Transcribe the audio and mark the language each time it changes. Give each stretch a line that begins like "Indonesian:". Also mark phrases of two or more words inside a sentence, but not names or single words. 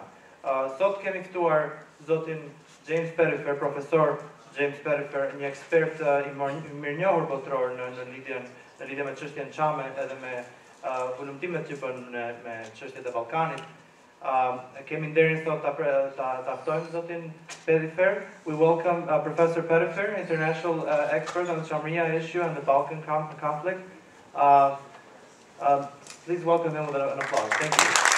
Albanian: Sot kemi ftuar zotin James Perifer, profesor James Perifer, një ekspert i mirënjohur botëror në lidhje me çështjen Chame edhe me volumtimet që bën me çështjet e Ballkanit. Kemi nderin sot ta ftojmë zotin Perifer.
English: We welcome Professor Perifer, international expert on the Chameria issue and the Balkan conflict. Please welcome him with an applause. Thank you.